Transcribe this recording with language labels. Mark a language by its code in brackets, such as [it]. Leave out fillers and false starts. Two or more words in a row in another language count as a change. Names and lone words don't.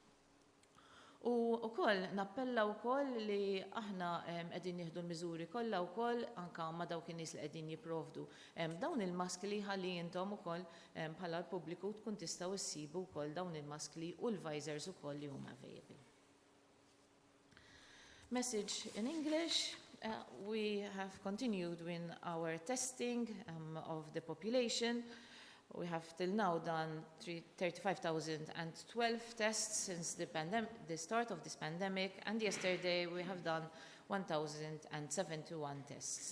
[mt] U wkoll nappella wkoll li aħna qegħdin nieħdu l-miżuri kollha wkoll anke ma' dawk in-nies li qegħdin jipprovdu dawn il-maskli ħalli intom ukoll bħala l-pubbliku tkun tistgħu issibu wkoll dawn il-maskli u l-visors ukoll li huma available. [en] Message in English. We have continued with our testing of the population. We have till now done 35,012 tests since the start of this pandemic, and yesterday we have done 1,071 tests.